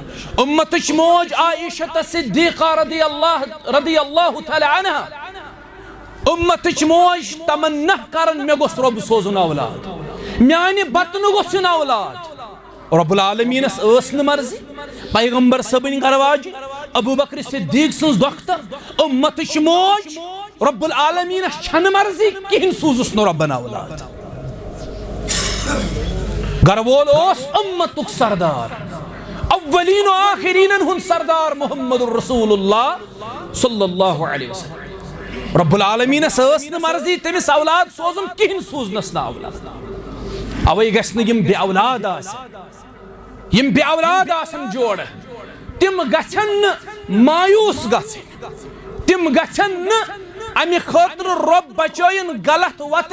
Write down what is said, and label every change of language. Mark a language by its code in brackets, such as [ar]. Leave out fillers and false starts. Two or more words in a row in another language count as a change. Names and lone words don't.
[ks] उम्मत मोज आयशा सिद्दीक़ा [ar] رضي الله تعالى عنها [ks] उम्मत मोज तमन्ना करन मे गोस रब सोजन औलाद म्यानि बतन गोसन औलाद रब्बुल आलमीनस न मर्जी पैगंबर सबन गरवाज अबू बकर सिद्दीक सज दोख्तर उम्मत मोज रब्बुल आलमीनस छन मर्जी कहीं सूजुस न रब्बन औलाद गरवोल उम्मतुक सरदार अव्वलीन आखिरीन हुन सरदार मोहम्मदुर रसूलुल्लाह [ar] صلى الله عليه وسلم [ks] रब्बुल आलमीनस न मर्जी तमिस औलाद सोजुन कहीं सूजनस न औलाद अवै गस्न यम बे औलाद यम बे औलाद आसन जोड़ तिम गछन मायूस गछन तिम गछन अमि खतर रब बचयन गलत वत